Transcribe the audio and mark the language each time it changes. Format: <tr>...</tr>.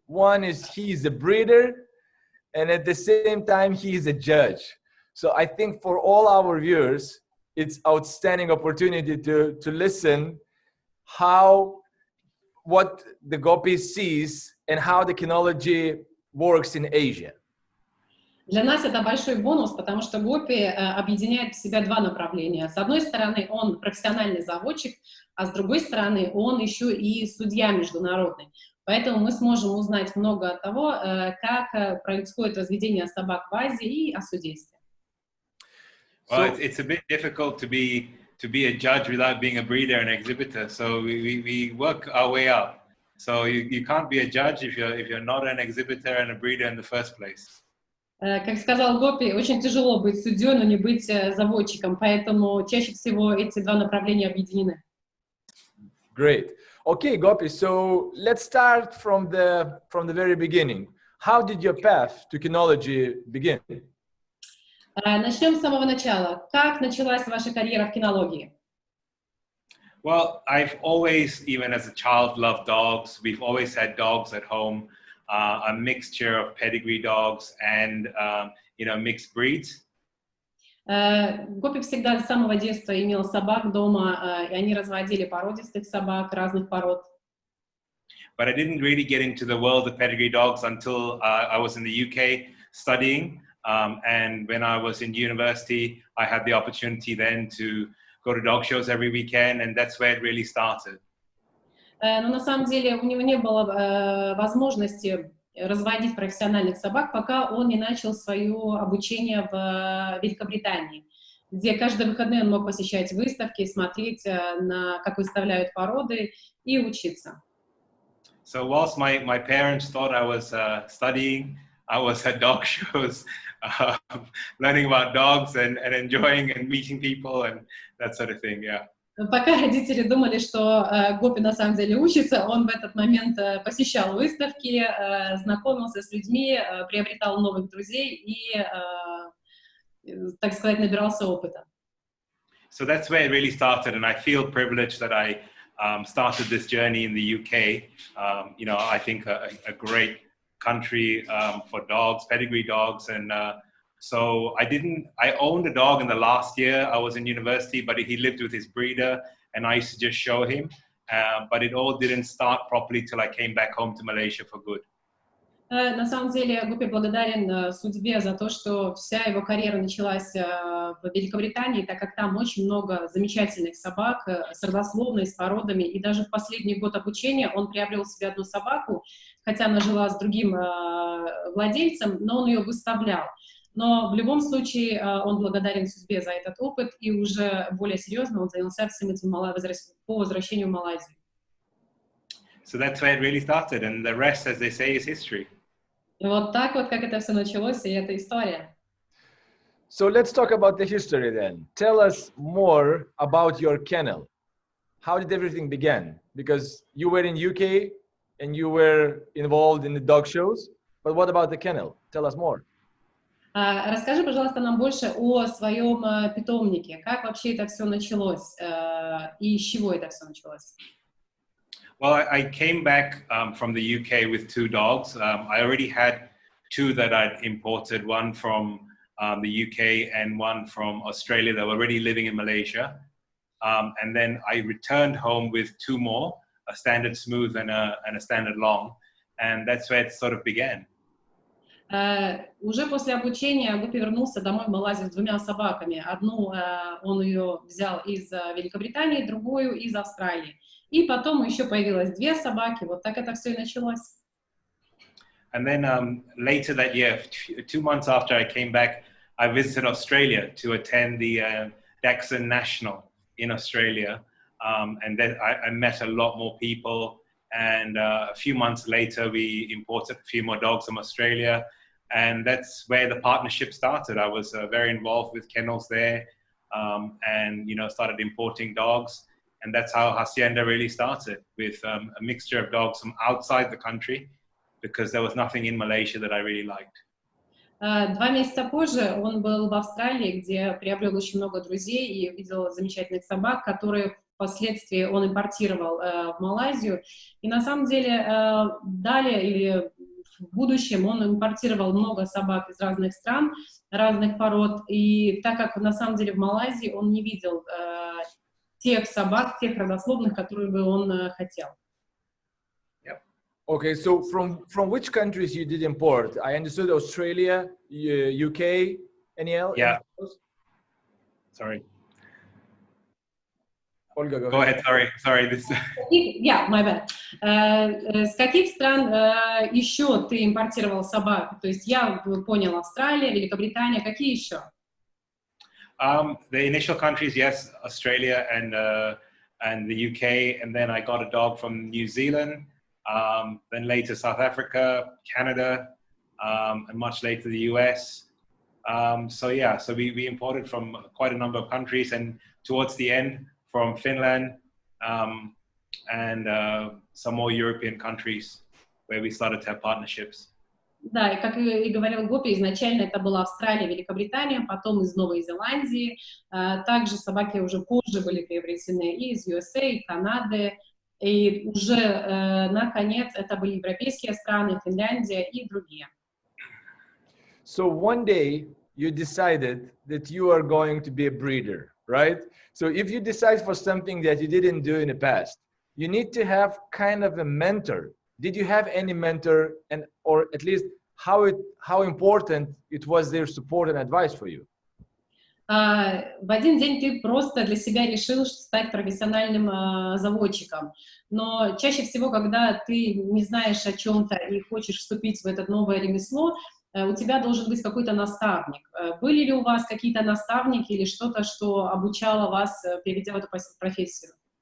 <en>One is he's a breeder, and at the same time, he is a judge. So I think for all our viewers, it's outstanding opportunity to listen what the Gopi sees and how the kinology works in Asia.</en> <ru>Для нас это большой бонус, потому что Гопи объединяет в себя два направления. С одной стороны, он профессиональный заводчик, а с другой стороны, он еще и судья международный. Поэтому мы сможем узнать много от того, как происходит разведение собак в Азии и о судействе.</ru> <en>Well, it's a bit difficult to be a judge without being a breeder and exhibitor. So we work our way up. So you can't be a judge if you're not an exhibitor and a breeder in the first place.</en> <ru>Как сказал Гопи, очень тяжело быть судьей, но не быть заводчиком, поэтому чаще всего эти два направления объединены.</ru> <en>Great. Okay, Gopi, so let's start from the very beginning. How did your path to kinology begin?</en> <ru>Начнем с самого начала. Как началась ваша карьера в кинологии?</ru> <en>Well, I've always, even as a child, loved dogs. We've always had dogs at home. A mixture of pedigree dogs and mixed breeds.</en> <ru>Гопи всегда с самого детства имел собак дома, и они разводили породистых собак разных пород.</ru> <en>But I didn't really get into the world of pedigree dogs until I was in the UK studying. And when I was in university, I had the opportunity then to go to dog shows every weekend, and that's where it really started.</en> <ru>Но на самом деле у него не было возможности разводить профессиональных собак, пока он не начал свое обучение в Великобритании, где каждые выходные он мог посещать выставки, смотреть, как выставляют породы, и учиться.</ru> <en>So whilst my parents thought I was studying, I was at dog shows, learning about dogs and enjoying and meeting people and that sort of thing, yeah.</en> <ru>Пока родители думали, что Гопи на самом деле учится, он в этот момент посещал выставки, знакомился с людьми, приобретал новых друзей и, так сказать, набирался опыта.</ru> <en>So that's where it really started, and I feel privileged that I started this journey in the UK. I think a great country for dogs, pedigree dogs, and so I owned a dog in the last year I was in university, but he lived with his breeder and I used to just show him. But it all didn't start properly till I came back home to Malaysia for good.</en> <ru>На самом деле Гопи благодарен судьбе за то, что вся его карьера началась в Великобритании, так как там очень много замечательных собак с родословной, с породами, и даже в последний год обучения он приобрел себе одну собаку, хотя она жила с другим владельцем, но он ее выставлял. Но в любом случае он благодарен судьбе за этот опыт, и уже более серьезно он занялся всем этим по возвращению в Малайзию.</ru> <en>So that's where it really started, and the rest, as they say, is history.</en> <ru>И вот так вот, как это все началось, и это история.</ru> <en>So let's talk about the history then. Tell us more about your kennel. How did everything begin? Because you were in UK and you were involved in the dog shows, but what about the kennel? Tell us more.</en> <ru>Расскажи, пожалуйста, нам больше о своем питомнике. Как вообще это все началось и с чего это все началось?</ru> <en>Well, I came back from the UK with two dogs. I already had two that I'd imported, one from the UK and one from Australia that were already living in Malaysia. And then I returned home with two more, a standard smooth and a standard long. And that's where it sort of began.</en> <ru>Уже после обучения Гопи вернулся домой в Малайзию с двумя собаками. Одну он ее взял из Великобритании, другую из Австралии. И потом еще появилось две собаки. Вот так это все и началось.</ru> <en>And then later that year, 2 months after I came back, I visited Australia to attend the Dachshund National in Australia. And then I met a lot more people. And a few months later, we imported a few more dogs from Australia. And that's where the partnership started. I was very involved with kennels there and, started importing dogs. And that's how Hacienda really started, with a mixture of dogs from outside the country, because there was nothing in Malaysia that I really liked.</en> <ru>2 месяца позже он был в Австралии, где приобрел очень много друзей и увидел замечательных собак, которые впоследствии он импортировал в Малайзию. И на самом деле далее или в будущем он импортировал много собак из разных стран, разных пород. И так как на самом деле в Малайзии он не видел тех собак, тех родословных, которые бы он хотел.</ru> <en>Okay, so from which countries you did import? I understood Australia, UK, any else? Yeah. Sorry. Olga, go Go ahead. ahead. Sorry. This. Yeah, my bad.</en> <ru>С каких стран еще ты импортировал собак? То есть я понял, Австралия, Великобритания, какие еще?</ru> <en>The initial countries, yes, Australia and the UK, and then I got a dog from New Zealand. Then later South Africa, Canada, and much later the US. So we imported from quite a number of countries, and towards the end from Finland and some more European countries where we started to have partnerships.</en> <ru>Да, и как и говорил Гопи, изначально это была Австралия, Великобритания, потом из Новой Зеландии. Также собаки уже позже были приобретены и из USA, и Канады. И уже, наконец, это были европейские страны, Финляндия и другие.</ru> <en>So one day you decided that you are going to be a breeder, right? So if you decide for something that you didn't do in the past, you need to have kind of a mentor. Did you have any mentor, and or at least how important it was their support and advice for you?</en> <ru>В один день ты просто для себя решил стать профессиональным заводчиком. Но чаще всего, когда ты не знаешь о чем-то и хочешь вступить в это новое ремесло, у тебя должен быть какой-то наставник. Были ли у вас какие-то наставники или что-то, что обучало вас, перейдя в эту профессию?</ru>